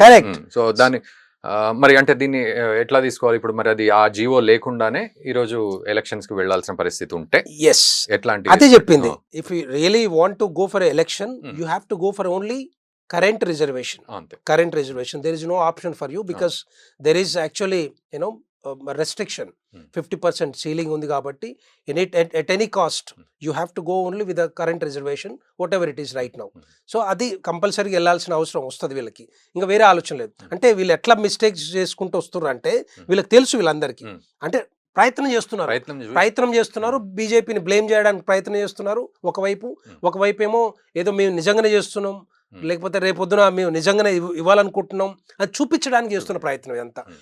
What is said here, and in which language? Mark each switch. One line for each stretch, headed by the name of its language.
Telugu: Correct. So దాన్ని మరి అంటే దీన్ని ఎట్లా తీసుకోవాలి ఇప్పుడు? మరి అది ఆ జీవో లేకుండానే ఈ రోజు ఎలక్షన్స్ కి వెళ్లాల్సిన పరిస్థితి ఉంటే
English: ఎస్
Telugu: ఎట్లాంటి? అదే చెప్పింది.
English: If you really want to go for election you have to go for only current reservation. There is no option for you because there is actually restriction. 50% ceiling ఉంది కాబట్టి at any cost you have to go only with the current reservation whatever it is right now.
Telugu: So అది కంపల్సరీగా వెళ్ళాల్సిన అవసరం వస్తుంది వీళ్ళకి. ఇంకా వేరే ఆలోచన లేదు. అంటే వీళ్ళు ఎట్లా మిస్టేక్స్ చేసుకుంటూ వస్తున్నారు అంటే వీళ్ళకి తెలుసు, వీళ్ళందరికీ అంటే ప్రయత్నం చేస్తున్నారు. బీజేపీని బ్లేమ్ చేయడానికి ప్రయత్నం చేస్తున్నారు ఒకవైపు ఏమో ఏదో మేము నిజంగానే చేస్తున్నాం, లేకపోతే రేపొద్దున మేము నిజంగానే ఇవ్వాలనుకుంటున్నాం అది చూపించడానికి చేస్తున్న ప్రయత్నం ఎంత.